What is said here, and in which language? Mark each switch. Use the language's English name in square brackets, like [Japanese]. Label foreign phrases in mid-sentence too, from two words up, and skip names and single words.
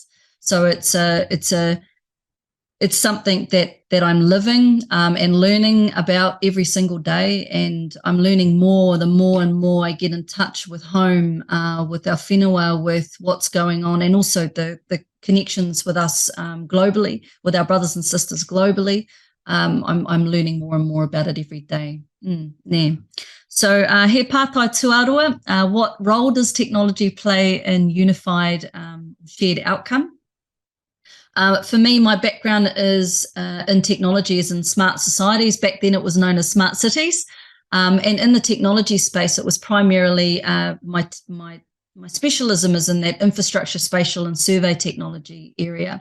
[English] So it's something that I'm living and learning about every single day, and I'm learning more the more and more I get in touch with home, with our whenua, with what's going on, and also the connections with us globally, with our brothers and sisters globally. I'm learning more and more about it every day. [Māori] Ne. So he pātai tuarua, [English] what role does technology play in unified shared outcome? For me, my background is in technology, as in smart societies. Back then it was known as smart cities. And in the technology space, it was primarily my specialism is in that infrastructure, spatial and survey technology area.